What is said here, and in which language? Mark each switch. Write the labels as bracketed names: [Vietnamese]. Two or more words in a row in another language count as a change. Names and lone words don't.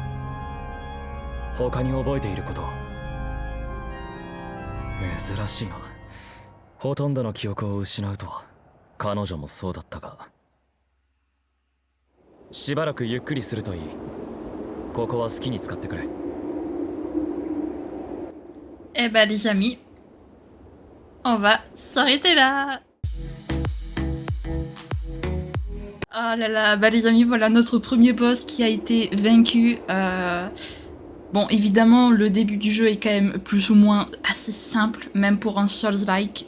[Japanese] 他に覚えていること？珍しいな。ほとんどの記憶を失うとは。彼女もそうだったが。しばらくゆっくりするといい。ここは好きに使ってくれ。 [French] Eh ben les amis, on va s'arrêter là. Oh là là, bah les amis, voilà notre premier boss qui a été vaincu. Bon, évidemment, le début du jeu est quand même plus ou moins assez simple, même pour un Souls-like.